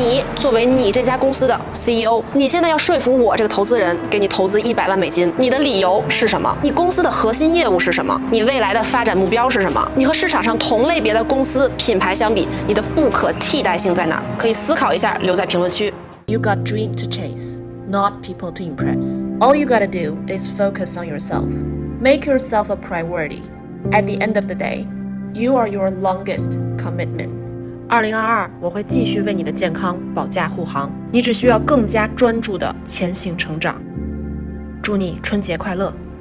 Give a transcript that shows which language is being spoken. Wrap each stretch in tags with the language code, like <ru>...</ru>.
<zh>你作为你这家公司的 CEO， 你现在要说服我这个投资人给你投资100万美金，你的理由是什么？你公司的核心业务是什么？你未来的发展目标是什么？你和市场上同类别的公司品牌相比，你的不可替代性在哪？可以思考一下，留在评论区。</zh> <en>You got dream to chase, not people to impress. All you gotta do is focus on yourself. Make yourself a priority. At the end of the day, you are your longest commitment.</en> <zh>2022，我会继续为你的健康保驾护航，你只需要更加专注的前行成长。祝你春节快乐！</zh>